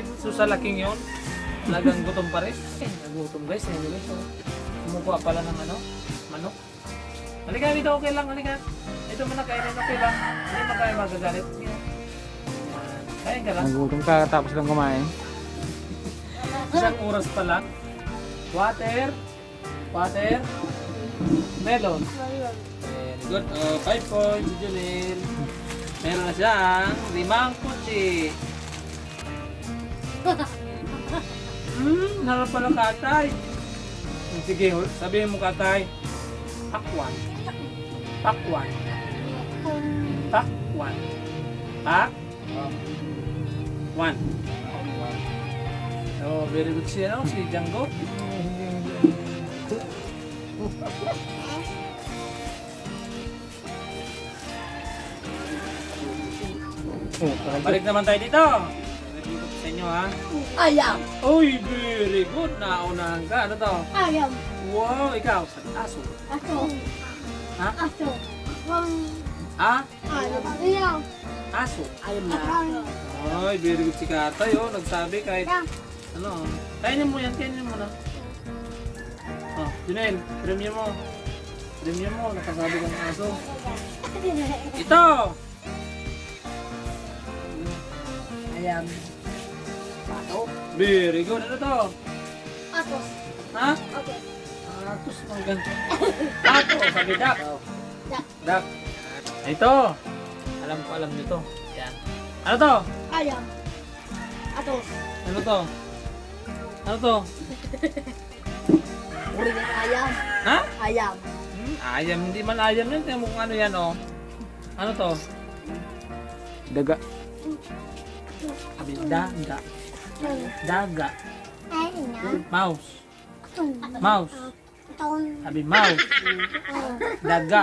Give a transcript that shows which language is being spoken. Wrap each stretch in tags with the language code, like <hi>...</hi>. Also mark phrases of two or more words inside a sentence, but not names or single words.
<tl>So sa laking yun. Talagang gutom pa rin. Nagutom guys. Anyway, so kumukuha pala ng manok. Halika dito, okay lang. Halika. Ito mo na kainin, okay lang. Hindi mo kayo magagalit. Yan. Kain ka lang. Nagutom ka tapos lang kumain. Isang oras pa lang. Water.</tl> <en>Melon. Very good.</en> <tl>5 points si Junel. Meron na siyang 5 kutsi. Harap pala katay. Sige, sabihin mo katay. Pakwan. Pakwan. Pakwan. Pakwan. Oh,</tl> <en>very good</en> <tl>siya, no? Si Django. Balik naman tayo dito. Review ko sa inyo, ha? Ayam. Uy,</tl> <en>very good.</en> <tl>Naunahan ka. Ano to? Ayam. Wow, ikaw. Aso. Aso. Ha? Aso. Ah? Ayam. Aso. Ayam na. Ay,</tl> <en>very good</en> <tl>si Katay, oh. Nagsabi kahit, ano, kainin mo yan, kainin mo na. Oh, Junel, premium mo. Premium mo, nakasabi ka ng aso. Ito! Ayam. Pato.</tl> <en>Very good.</en> <tl>Ano to? Atos. Ha? Okay. Atos, mga ganito. Ato, sabi duck. Duck. Duck. Ito. Alam nyo to. Yan. Ano to? Ayam. Atos. Ano to? Ano to? Uri ng ayam. Ha? Ayam. Ayam. Hindi man ayam yun. Tingnan mo kung ano yan, oh. Ano to? Daga. Sabi, daga. Daga.</tl> <en>Mouse. Mouse.</en> <tl>Sabi, mouse. Daga.</tl>